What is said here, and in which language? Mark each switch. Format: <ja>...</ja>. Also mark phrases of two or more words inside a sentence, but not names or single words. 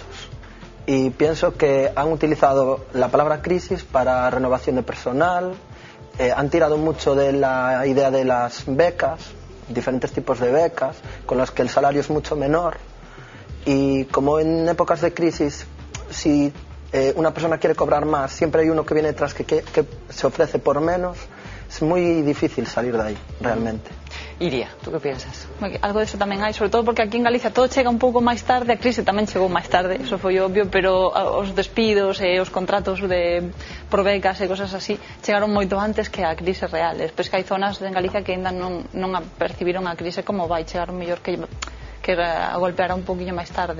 <es>Y pienso que han utilizado la palabra crisis para renovación de personal, han tirado mucho de la idea de las becas, diferentes tipos de becas, con las que el salario es mucho menor. Y como en épocas de crisis, si una persona quiere cobrar más, siempre hay uno que viene detrás que se ofrece por menos. Es muy difícil salir de ahí, realmente. Iria, tú que piensas?</es> <gl>Algo diso tamén hai, sobre todo porque aquí en Galicia todo chega un pouco máis tarde, a crise tamén chegou máis tarde, eso foi obvio, pero os despidos e os contratos por becas e cosas así chegaron moito antes que a crise real. Despois que hai zonas en Galicia que ainda non percibiron a crise como vai chegar mellor que a golpeará un poquinho máis tarde.</gl>